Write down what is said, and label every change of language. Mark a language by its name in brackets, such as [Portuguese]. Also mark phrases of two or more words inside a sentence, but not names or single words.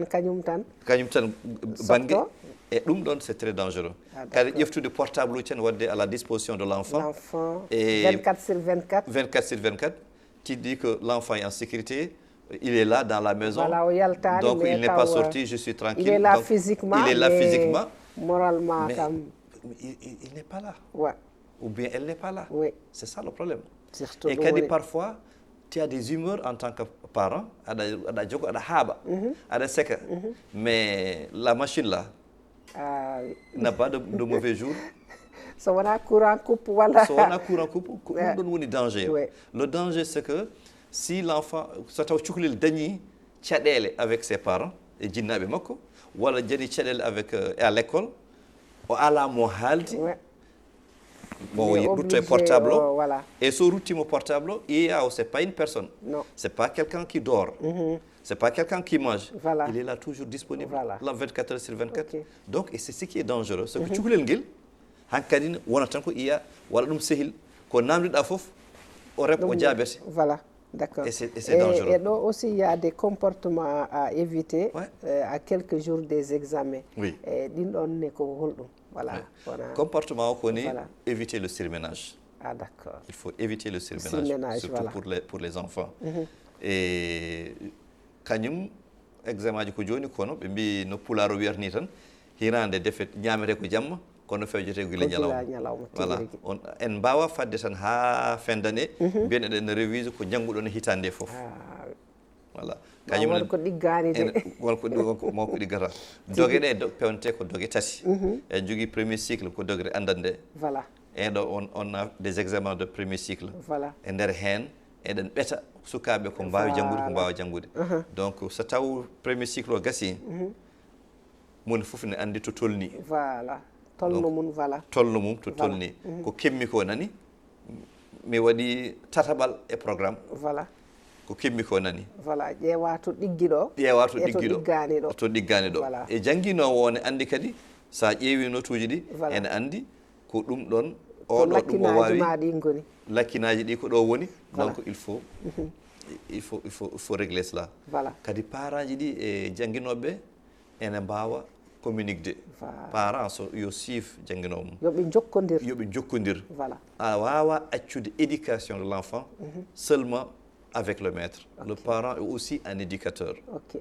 [Fula] kañum tan banggue et ɗum ɗon [French] c'est très dangereux [Fula] kadi ƴeftude portable uji tan wadde [French] à la disposition de l' enfant et 24/24 tu dis que l' enfant est en sécurité il est là dans la maison donc il n'est pas sorti je suis tranquille il est là physiquement moralement il n'est pas là ou bien elle n'est pas là c'est ça le problème et kadi parfois tu as des humeurs en tant que parent [Fula] aɗa jogo aɗa haaɓa aɗa seka [French] mais la machine là n'a pas de mauvais jour [Fula] so wona [French] courant coupe [Fula] wala so wona [French] courant coupe [Fula] ko ɗum ɗon woni danger [French] Ouais. le danger c'est que si l'enfant [Fula] so taw cukalel dañi caɗele [French] avec ses parents [Fula] e jinnaɓe makko walla jani caɗele [French] avec à l'école [Fula] o ala mo haaldi [French] Ouais. bon Il est [Fula] rutto e [French] obligé, [Fula] portable o [French] voilà. [Fula] et so ruttimo portable o iya o [French] c'est pas une personne Non. c'est pas quelqu'un qui dort c'est pas quelqu'un qui mange Voilà. il est là toujours disponible Voilà. là 24 heures sur 24 Ok. donc et c'est ce qui est dangereux c'est que [Fula] cukalel ngel hankkadi ne wona tan ko iya walla ɗum sehil ko namdiɗa fof o rep o jaabete [French] Voilà, d'accord. Et c'est dangereux. Et donc aussi, il y a des comportements à éviter Ouais. à quelques jours des examens. Oui. [Fula] Din ɗon ne ko holɗum. [French] Voilà. Ouais. Voilà. [Fula] Comportement ko ni [French] Voilà. éviter le surménage Ah, d'accord. il faut éviter le surménage, Surménage, surtout voilà. pour les enfants et [Fula] kañum examen aji ko joni kono ɓe mbi no pularo wiyata ni tan hirande defe ñamete ko jamma kono fewjete guila Ko gila ñalawma ñalawma, [French] voilà [Fula] tigi rigi. on en mbawa fadde tan ha [French] fin d'année [Fula] mbiyen eɗen ne révise ko jangguɗon hitande nde foof [French] Ah, voilà [Fula] won ko ɗiggani de. wonko ɗiggata dogue ɗe pewnte ko dogue tati en jogui [French] premier cycle [Fula] ko degré andande nde [French] Voilà, en ɗo on a des examens de premier cycle voilà. [Fula] e nder hen eɗen ɓeeta sukaɓe ko mbawi janggude ko mbawa janggude donc so taw [French] premier cycle [Fula] o gasi moni foof ne andi to tolni [French] Voilà. Tolno mun, voilà. [Fula] tolno mum to tolni ko kemmi ko nani mi waɗi tataɓal e programme [French] Voilà. [Fula] ko kemmi ko nani Voilà. ƴeewa to ɗiggi ɗo. ƴeewa to e to ɗigguiɗo ɗiggani ɗo. to ɗiggani ɗo [French] Voilà. [Fula] e janguinowo o ne andi kadi sa ƴeewi notuji ɗi [French] Voilà. [Fula] ene andi ko ɗum ɗon To oɗo ɗum o lakkinaji wawi ma ɗi ngoni. lakkinaji ɗi ko ɗo woni [French] Voilà. donc il faut régler cela Voilà. [Fula] kadi parents ji ɗi e janguinoɓeɓe ene mbawa communiquede [French] Voilà. [Fula] parents so yo siif janguinowo mum Yoɓe jokkodir. yoɓe jokkodir [French] Voilà. [Fula] a wawa [French] accude éducation de l'enfant seulement avec le maître le parent est aussi un éducateur Ok.